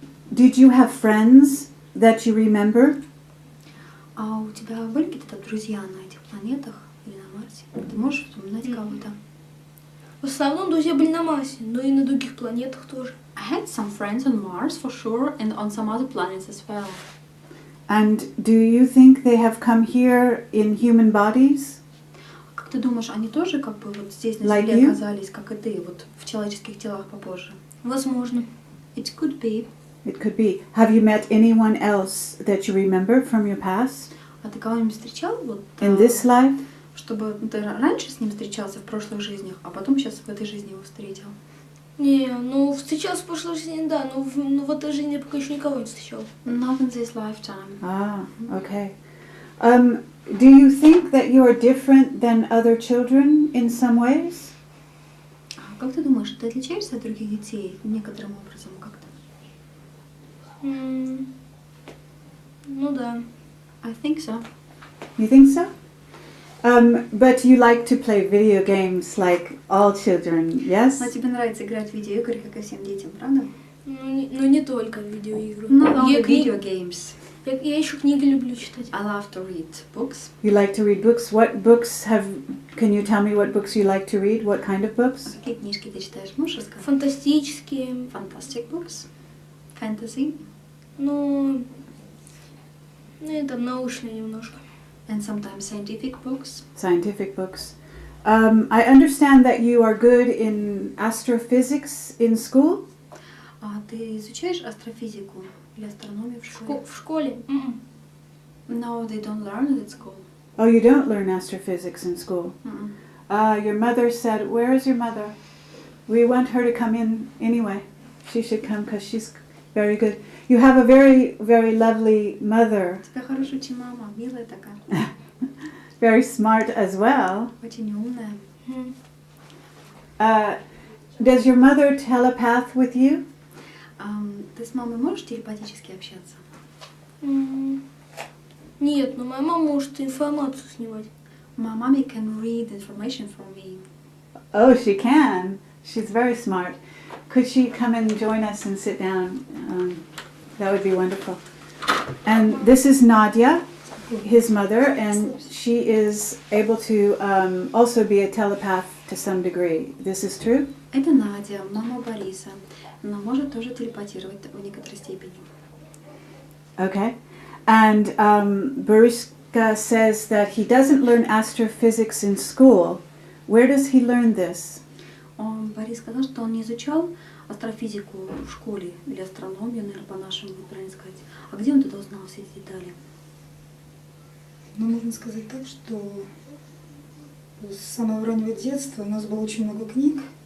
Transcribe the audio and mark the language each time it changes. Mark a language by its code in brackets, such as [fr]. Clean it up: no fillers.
[en] Did you have friends that you remember? [ru] А у тебя были какие-то друзья на этих планетах или на Марсе? Ты можешь вспоминать кого-то? В основном друзья были на Марсе, но и на других планетах тоже. [en] I had some friends on Mars for sure and on some other planets as well. And do you think they have come here in human bodies? [ru] Как ты думаешь, они тоже как бы вот здесь на [en] Like [ru] Земле [en] you? [ru] оказались, как и ты, вот в человеческих телах попозже? Возможно. [en] It could be. It could be. Have you met anyone else that you remember from your past? [ru] А ты кого-нибудь встречал вот, [en] In this life? [ru] чтобы ты раньше с ним встречался в прошлых жизнях, а потом сейчас в этой жизни его встретил? Не, ну встречался в прошлой жизни, да, но в этой жизни я пока еще никого не встречал. [en] Not in this lifetime. Ah, okay. Do you think that you are different than other children in some ways? [ru] А как ты думаешь, ты отличаешься от других детей некоторым образом как-то? Ну да. [en] I think so. You think so? But you like to play video games like all children, yes? [ru] Но тебе нравится играть в видеоигры, как и всем детям, правда? Ну не только видеоигры. [en] Not only [ru] Я [en] video games. [ru] Я еще книги люблю читать. [en] I love to read books. You like to read books. What books can you tell me what books you like to read? What kind of books? [ru] Какие книжки ты читаешь? Можешь рассказать? Фантастические. [en] Fantastic books. Fantasy. [ru] Ну и там научные немножко. [en] And sometimes scientific books. Scientific books. I understand that you are good in astrophysics in school. [ru] А ты изучаешь астрофизику или астрономию в школе? В школе? [en] No, they don't learn it at school. Oh, you don't learn astrophysics in school. Your mother said, where is your mother? We want her to come in anyway. She should come because she's very good. You have a very, very lovely mother. [ru] У тебя хорошая очень мама, милая такая. [en] Very smart as well. [ru] Очень умная. [en] Does your mother telepath with you? [ru] Ты с мамой можешь телепатически общаться? Нет, но моя мама может информацию снимать. [en] My mommy can read information from me. Oh, she can. She's very smart. Could she come and join us and sit down? That would be wonderful. And this is Nadia, his mother, and she is able to also be a telepath to some degree. This is true? [ru] Это Надя, мама Бориса. Она может тоже телепатировать в некоторой степени. [en] Okay. And Boriska says that he doesn't learn astrophysics in school. Where does he learn this? [ru] Борис сказал, что он не изучал астрофизику в школе, или астрономию, наверное, по-нашему, правильно сказать. А где он тогда узнал все эти детали? Ну, можно сказать так, что с самого раннего детства у нас было очень много книг.